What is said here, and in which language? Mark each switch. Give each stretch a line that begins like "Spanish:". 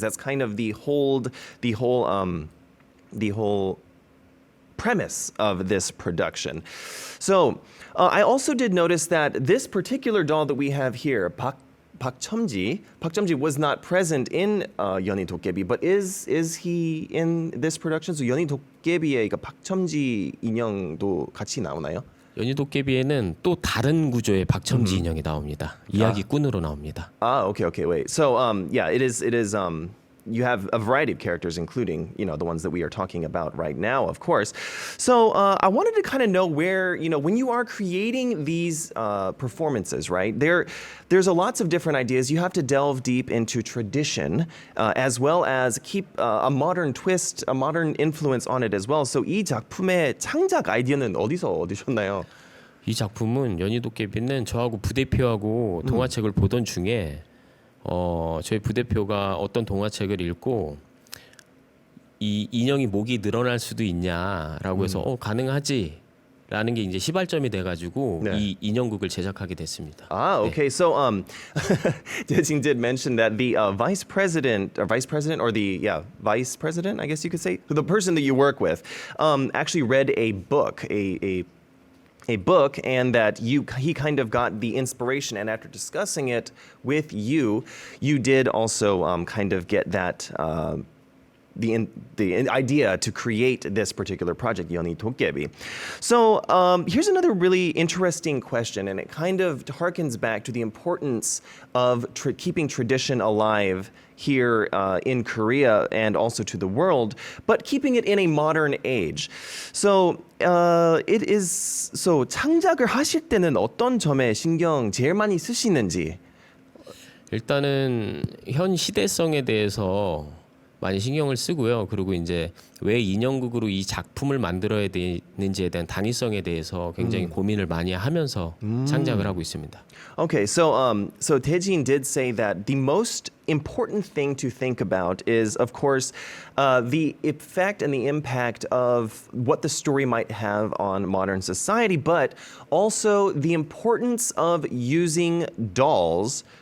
English: That's kind of the whole premise of this production. So I also did notice that this particular doll that we have here, Pak Chomji was not present in 연희 도깨비, but is he in this production?
Korean: So 연희 도깨비의 박 첨지 인형도 같이 나오나요? 연희 도깨비에는 또 다른 구조의 박첨지 인형이 나옵니다. 이야기꾼으로 나옵니다.
English: Okay, wait. So yeah, it is you have a variety of characters, including, the ones that we are talking about right now, of course. So I wanted to kind of know where, when you are creating these performances, right, there's lots of different ideas. You have to delve deep into tradition, as well as keep a modern twist, a modern influence on it as well.
Korean: So 이 작품의 창작 아이디어는 어디서 얻으셨나요? 이 작품은 연희 도깨비는 저하고 부대표하고 동화책을 보던 중에 저희 부대표가 어떤 동화책을 읽고 이 인형이 목이 늘어날 수도 있냐라고 해서 가능하지라는 게 이제 시발점이 돼가지고 이 인형극을 제작하게 됐습니다.
English: Okay.
Korean: 네.
English: So Taejin did mention that the vice president, I guess you could say, the person that you work with, actually read a book, a book, and that he kind of got the inspiration, and after discussing it with you did also kind of get that the idea to create this particular project, 연희 도깨비. So here's another really interesting question, and it kind of harkens back to the importance of keeping tradition alive here in Korea and also to the world, but keeping it in a modern age.
Korean: So so 창작을 하실 때는 어떤 점에 신경 제일 많이 쓰시는지? 일단은 현 시대성에 대해서 많이 신경을 쓰고요. 그리고 이제 왜 인형극으로 이 작품을 만들어야 되는지에 대한 단위성에 대해서 굉장히 고민을 많이 하면서 창작을 하고 있습니다.
English: Okay, so Taejin did say that the most important thing to think about is, of course, the effect and the impact of what the story might have on modern society, but also the importance of using dolls.